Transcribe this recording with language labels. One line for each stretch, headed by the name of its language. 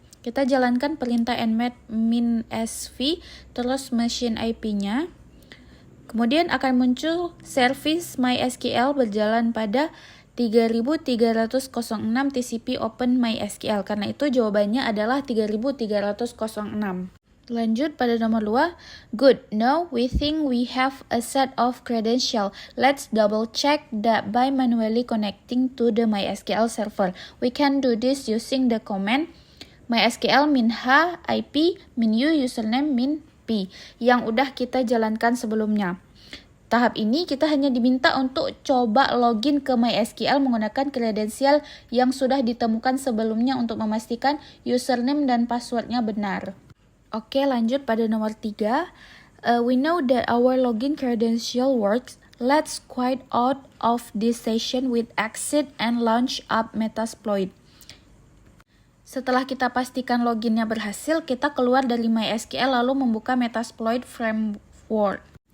Indonesian: Kita jalankan perintah nmap -sv terus machine IP-nya. Kemudian akan muncul service MySQL berjalan pada 3306 TCP Open MySQL. Karena itu jawabannya adalah 3306. Lanjut pada nomor 2. Good.
English: Now we think we have a set of credentials. Let's double check that by manually connecting to the MySQL server. We can do this using the command MySQL -h IP -u username -p
Indonesian: yang udah kita jalankan sebelumnya. Tahap ini kita hanya diminta untuk coba login ke MySQL menggunakan kredensial yang sudah ditemukan sebelumnya untuk memastikan username dan passwordnya benar. Oke, lanjut pada nomor 3.
English: We know that our login credential works. Let's quit out of this session with exit and launch up Metasploit.
Indonesian: Setelah kita pastikan loginnya berhasil, kita keluar dari MySQL lalu membuka Metasploit framework.